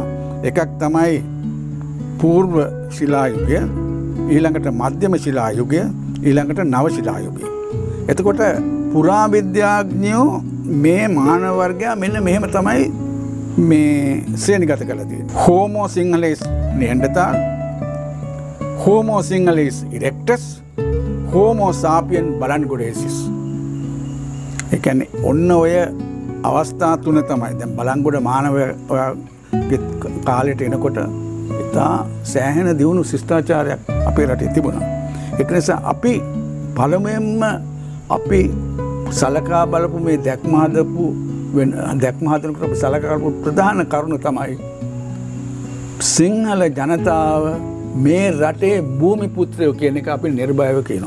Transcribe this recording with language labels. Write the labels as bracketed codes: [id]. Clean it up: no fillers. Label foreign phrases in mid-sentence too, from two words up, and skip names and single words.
[si] එකක් තමයි పూర్ව ශිලා යුගය, ඊළඟට මධ්‍යම ශිලා යුගය, ඊළඟට නව ශිලා යුගය. එතකොට පුරාවිද්‍යාඥයෝ මේ මානව වර්ගයා මෙන්න මෙහෙම තමයි මේ ශ්‍රේණිගත කරලා තියෙන්නේ. [la] Homo sinhalese Neanderthal, Homo sinhalese erectus, Homo sapiens Balangodensis. [si] ඒ කියන්නේ ඔන්න ඔය අවස්ථා තුන තමයි දැන් බලංගොඩ මානවයාගේ කාලයට එනකොට ඉතා සෑහෙන දියුණු ශිෂ්ටාචාරයක් අපේ රටේ තිබුණා. ඒක නිසා අපි පළමුවෙන්ම අපි සලකා බලපු මේ දැක්ම හදනකොට අපි සලකා බලපු ප්‍රධාන කරුණ තමයි සිංහල ජනතාව මේ රටේ භූමි පුත්‍රයෝ කියන එක අපි නිර්භයව කියනවා.